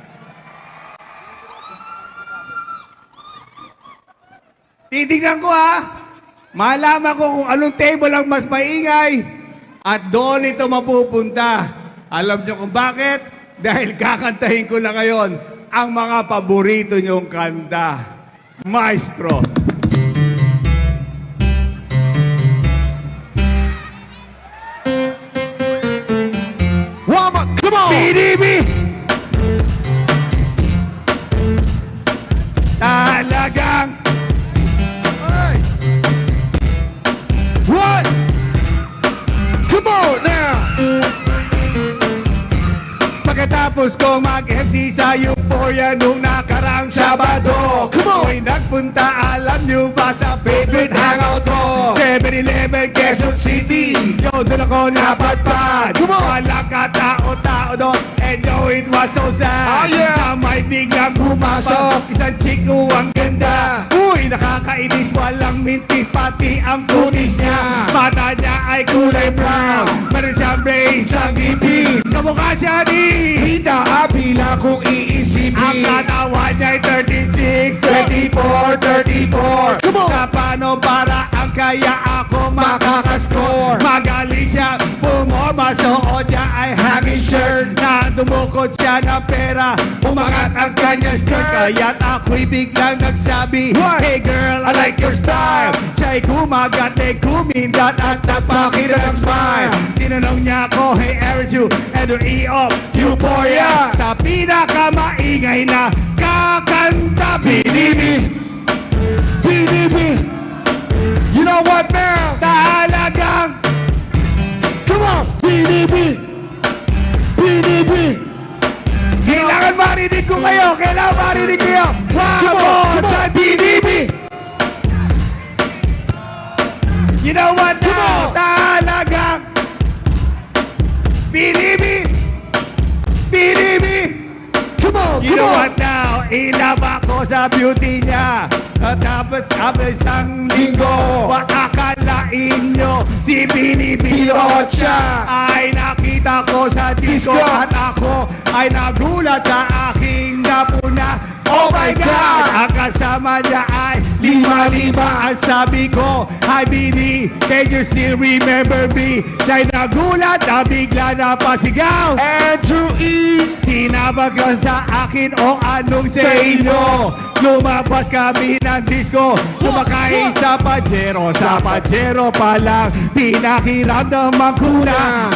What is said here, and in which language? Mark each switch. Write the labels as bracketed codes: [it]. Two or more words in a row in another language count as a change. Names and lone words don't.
[tl] Titignan ko ha. Malaman ko kung anong table ang mas maingay at doon ito mapupunta. Alam niyo kung bakit? Dahil kakantahin ko na ngayon ang mga paborito niyong kanta. Maestro. [en] Wama, come on! [tl] PDB! Talagang [en] What? Come on now! [tl] pagkatapos kong mag-MC sa Euphoria nung nakarang Sabado, [en] Come on! [tl] ako'y nagpunta, alam niyo ba, sa [en] favorite hangout [tl] ko? 7-Eleven, Quezon City. Yo, doon ako napadpad. [en] Come on! [tl] Walang katao-tao doon. [en] And yo, it was so sad. Oh, yeah! [tl] Na may biglang pumasok isang chiko ang ganda. Uy, nakakainis, walang mintis, pati ang kunis niya. Mata niya ay kulay brown. Meron siyang brace, siyang ngipin. Kamukha siya ni Hindi bila kung iisipin. ang katawan niya'y 36, 34, 34. [en] Come on! [tl] Sa paano para ang kaya ako makakascore. Magaling siya pumorma, suot niya ay [en] hanging shirt. [tl] Na dumukot siya ng pera, umangat ang kanyang skirt. Kaya't ako'y biglang nagsabi, [en] What? Hey girl, I like your style. [tl] Siya'y kumagat, ay kumindat at nagpakita ng smile. Tinanong niya ako, [en] hey, aren't you ever E-Up Euphoria? [tl] Sa pinakamaingay na kakanta, PDB. [en] PDB! You know what now? [tl] Talagang [en] Come on! PDB! PDB! [tl] kailangan marinig ko kayo. Kailangan marinig kayo. [en] Come on, One come on. time, PDB. You know what Come now? on. [tl] Talagang PDB. PDB. [en] Come on! You Come know on! what now? [tl] Ilaba ko sa beauty niya. At tapos isang linggo, akalain nyo si Pinipilot siya. Ay nakita ko sa disco at ako ay nagulat sa aking napuna. [en] Oh my God! [tl] Ang kasama niya ay lima-lima. Ang sabi ko, [en] hi Bini, can you still remember me? [tl] Siya'y nagulat na bigla na pasigaw. Andrew E! Tinawag ka sa akin o anong sa inyo. Lumabas kami ng disco, kumakain sa Pajero. Sa Pajero pa lang, pinakiramdaman ko na.